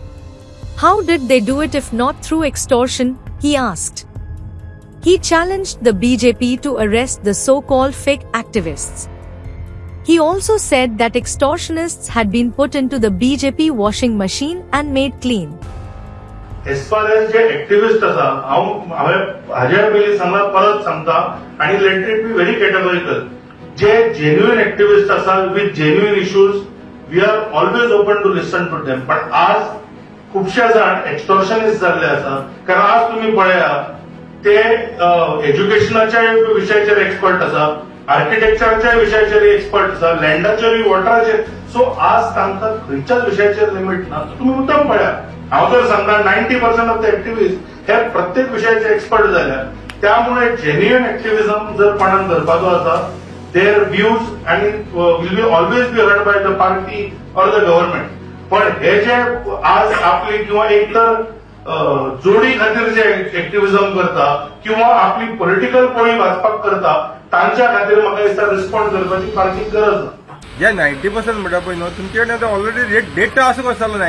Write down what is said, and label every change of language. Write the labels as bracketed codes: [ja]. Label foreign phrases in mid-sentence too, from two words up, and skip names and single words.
[en] How did they do it if not through extortion, he asked. He challenged the BJP to arrest the so-called fake activists. He also said that extortionists had been put into the BJP washing machine and made clean. As far as the activists are, [kok] हाज्या पयलीं सांगला परत सांगता आणि [en] let it be very categorical. जे genuine activists आसा with genuine issues, we are always open to listen to them. [kok] But आज खूपशे जाण extortionist जाल्ले आसा. कारण आज तुम्ही पळया ते एज्युकेशनाच्या विशयाचेर एक्सपर्ट आसा, आर्किटेक्चरच्या विशयाचेर एक्सपर्ट आसा, लँडाचेर वॉटराचेर. सो आज तांकां खंयच्याच विशयाचेर लिमीट ना. तुम्ही मुद्दम पळया. हांव तर सांगता 90% [en] of the activist [kok] हे प्रत्येक विशयाचे एक्सपर्ट झाल्या. त्यामुळे [en] genuine activism [kok] जर कोणाक धरपाचो आसा, [en] their views and will be always be heard by the party or the government. [kok] पण हे जे आज आपली किंवा एक तर जोडी खातीर जे एक्टिव्हिजम करता किंवा आपली पॉलिटिकल पोळी वाचपाक करता, तांच्या खातीर म्हाका दिसता रिस्पॉन्ड करपाची सारकी गरज ना. जे 90% म्हणटा पळय न्हू, तुमचे कडेन आतां [en] already data [kok] असो कसो जालो.